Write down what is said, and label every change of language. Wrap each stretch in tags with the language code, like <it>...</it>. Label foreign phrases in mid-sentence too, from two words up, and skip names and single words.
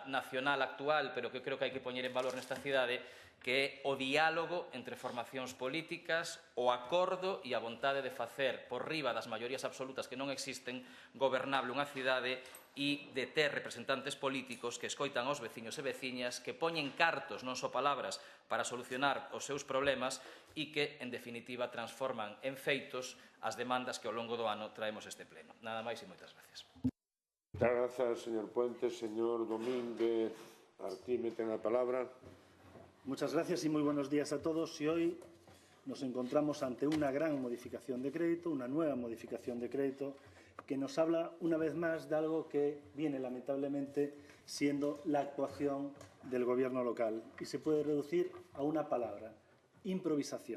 <gl>nacional actual, pero que creo que hai que poñer en valor nesta cidade, que é o diálogo entre formacións políticas, o acordo e a vontade de facer por riba das maiorías absolutas que non existen gobernable unha cidade e de ter representantes políticos que escoitan aos veciños e veciñas, que poñen cartos, non só palabras, para solucionar os seus problemas e que, en definitiva, transforman en feitos as demandas que ao longo do ano traemos este pleno. Nada máis e moitas gracias.</gl> <es>Muchas gracias, señor Puentes. Señor Domínguez Artime,</es> <gl>ten a palabra.</gl> <es>Muchas gracias y muy buenos días a todos. Y hoy nos encontramos ante una gran modificación de crédito, una nueva modificación de crédito, que nos habla una vez más de algo que viene lamentablemente siendo la actuación del Gobierno local y se puede reducir a una palabra: improvisación.</es>